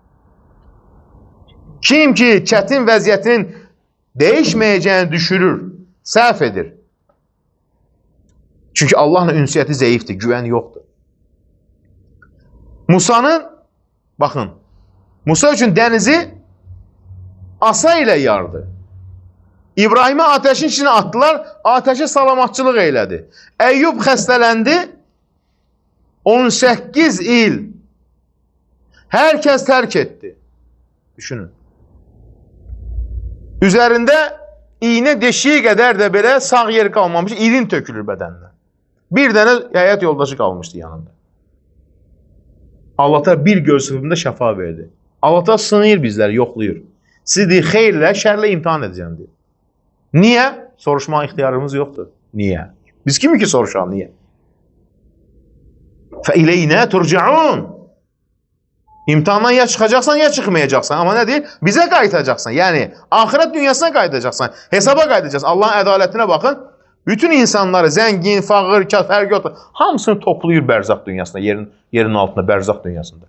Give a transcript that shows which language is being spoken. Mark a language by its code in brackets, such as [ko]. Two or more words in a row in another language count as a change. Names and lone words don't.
[az] Kim ki çətin vəziyyətin dəyişməyəcəyini düşürür, səhv edir. Çünki Allahla ünsiyyəti zəifdir, güvən yoxdur. Musanın, baxın, Musa üçün dənizi asa ilə yardı. İbrahimə [tr] ateşin içine attılar, ateşe [az] salamatçılıq eylədi. Əyyub xəstələndi, 18 il [tr] herkes terk etti. [az] Düşünün. Üzərində iğne deşiği qədər də belə sağ yeri qalmamış, irin tökülür bədəndən. Bir dənə həyat yoldaşı qalmışdı yanında. Allah da bir göz qırpımında şəfa verdi. Allah da sınayır bizləri, yoxlayır. Sizi deyir, xeyirlə, şərlə imtihan edəcəm deyir. Niyə? Soruşma ixtiyarımız yoxdur. Niyə? Biz kimi ki soruşalım, niyə? [ar] فَاِلَيْنَا تُرْجَعُونَ [az] İmtihandan ya çıxacaqsan, ya çıxmayacaqsan. Amma nə deyir? Bizə qayıtacaqsan. Yəni, axirət dünyasına qayıtacaqsan. Hesaba qayıtacaqsan. Allahın ədalətinə baxın. Bütün insanları, zəngin, fağır, fərq yoxdur. Hamısını toplayır bərzaq dünyasında, yerin altında, bərzaq dünyasında.